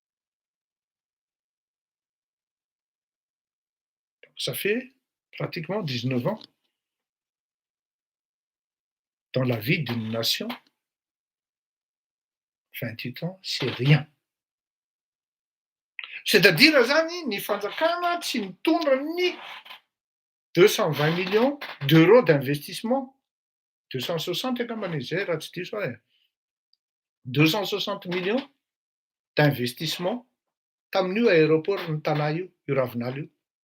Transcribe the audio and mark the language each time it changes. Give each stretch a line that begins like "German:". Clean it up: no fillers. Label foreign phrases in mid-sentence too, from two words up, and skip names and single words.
French: Donc, ça fait pratiquement 19 ans. Dans la vie d'une nation, 28 ans, c'est rien. C'est-à-dire,
Malagasy: zany, ny fanjakana tsy mitondra ny 220
French: millions d'euros d'investissement.
Malagasy: 260 angambany izay raha tsy diso aho. 260
French: millions d'investissement
Malagasy: tamin'io aéroport ny tanà io Ravinala io.